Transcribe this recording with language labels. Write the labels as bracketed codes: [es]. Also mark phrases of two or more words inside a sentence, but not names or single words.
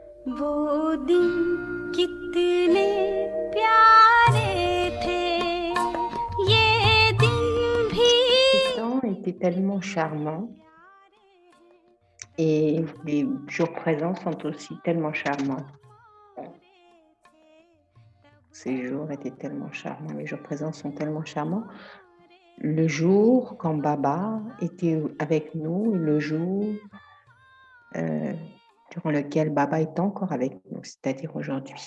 [hi] वो दिन कितने प्यारे थे, ये दिन भी [fr] Ce temps était tellement charmant et les jours présents sont aussi tellement charmants. Ces jours étaient tellement charmants, les jours présents sont tellement charmants. Le jour quand Baba était avec nous et le jour durant lequel Baba est encore avec nous, c'est-à-dire aujourd'hui.